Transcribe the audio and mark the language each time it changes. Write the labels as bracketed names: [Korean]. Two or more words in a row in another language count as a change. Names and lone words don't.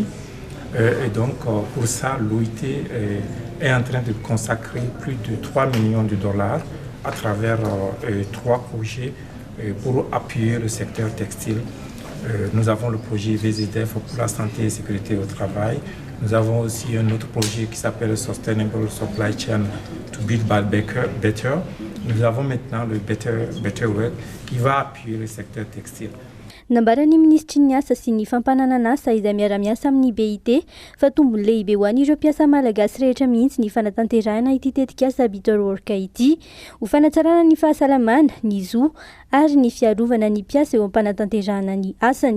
[French] Et donc pour ça, l'OIT est en train de consacrer plus de 3 millions de dollars à travers 3 projets pour appuyer le secteur textile. Nous avons le projet VZF pour la santé et sécurité au travail. Nous avons aussi un autre projet qui s'appelle Sustainable Supply Chain to Build Back Better. Nous avons maintenant le Better Work qui va appuyer le secteur textile. [Malagasy] Nambarany ministry ny asa sy ny fampananana asa izay miara-miasa amin'ny BIT fa tombony lehibe ho an'ireo mpiasa malagasy rehetra mihitsy ny fanatanterahana ity tetikasa Better Work ity ho fanatsarana ny fahasalamana, ny zo ary ny fiarovana ny mpiasa eo am-panatanterahana ny asany.